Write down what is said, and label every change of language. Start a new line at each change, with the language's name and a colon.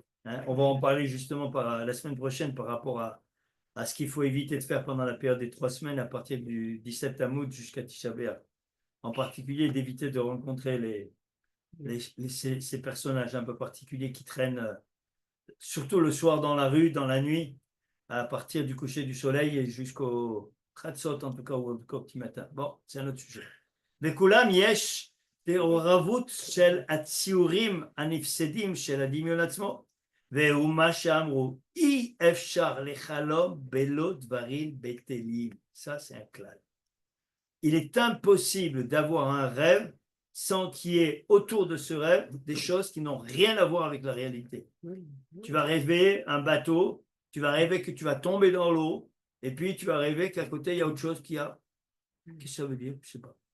French: Hein, on va en parler justement la semaine prochaine par rapport à ce qu'il faut éviter de faire pendant la période des 3 semaines à partir du 17 Tammuz jusqu'à Tisha B'Av. En particulier, d'éviter de rencontrer ces personnages un peu particuliers qui traînent, surtout le soir dans la rue, dans la nuit, à partir du coucher du soleil et jusqu'au Khatsot, en tout cas, ou au petit matin. Bon, c'est un autre sujet.
Hebrew: וכולם יש מעורבות של הציורים הנפסדים של הדמיון עצמו, והוא מה שאמרו, אי אפשר לחלום בלא דברים בטלים.
French: Ça, c'est un clal. Il est impossible d'avoir un rêve sans qu'il y ait autour de ce rêve des choses qui n'ont rien à voir avec la réalité. Tu vas rêver un bateau, tu vas rêver que tu vas tomber dans l'eau, et puis tu vas rêver qu'à côté, il y a autre chose qui a... Qu'est-ce que ça veut dire? Je ne sais pas.